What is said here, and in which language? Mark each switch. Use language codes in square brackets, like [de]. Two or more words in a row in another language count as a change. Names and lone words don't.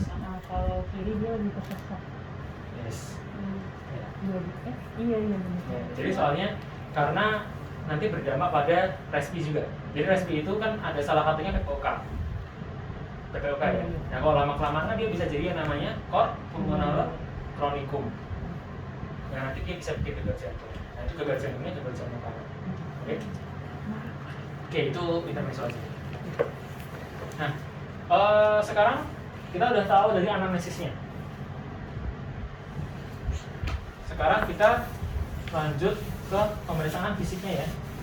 [id] Nah, kalau kiri dia lebih ke sesak. Yes. Ya. Iya benar. Ya, jadi soalnya karena nanti berdampak pada respi juga. Jadi respi itu kan ada salah satunya PPOK. PPOK ya. Nah kalau lama kelamaan dia bisa jadi yang namanya [la] cor pulmonale chronicum. [id] Nah nanti dia bisa bikin gagal jantung. Nah itu gagal jantungnya gagal jantung kanan. Oke? Oke itu intermezzo aja. Nah sekarang kita udah tahu dari anamnesisnya. Sekarang kita lanjut ke pemeriksaan fisiknya ya.